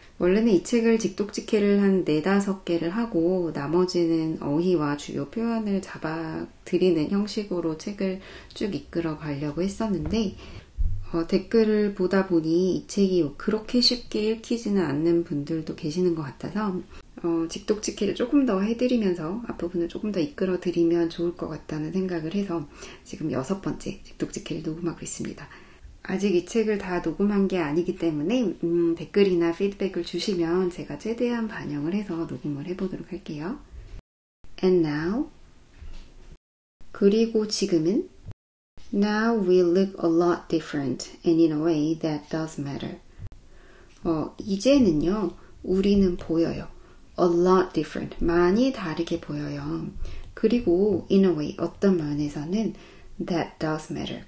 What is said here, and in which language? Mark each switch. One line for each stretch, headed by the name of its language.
Korean: 원래는 이 책을 직독직해를 한 4-5개를 하고 나머지는 어휘와 주요 표현을 잡아 드리는 형식으로 책을 쭉 이끌어 가려고 했었는데 댓글을 보다 보니 이 책이 그렇게 쉽게 읽히지는 않는 분들도 계시는 것 같아서 직독직해를 조금 더 해드리면서 앞부분을 조금 더 이끌어 드리면 좋을 것 같다는 생각을 해서 지금 6번째 직독직해를 녹음하고 있습니다. 아직 이 책을 다 녹음한 게 아니기 때문에 댓글이나 피드백을 주시면 제가 최대한 반영을 해서 녹음을 해보도록 할게요.
English: And now
Korean: 그리고 지금은
English: Now we look a lot different and in a way that does matter.
Korean: 이제는요 우리는 보여요.
English: A lot different.
Korean: 많이 다르게 보여요. 그리고
English: in a way,
Korean: 어떤 면에서는
English: that does matter.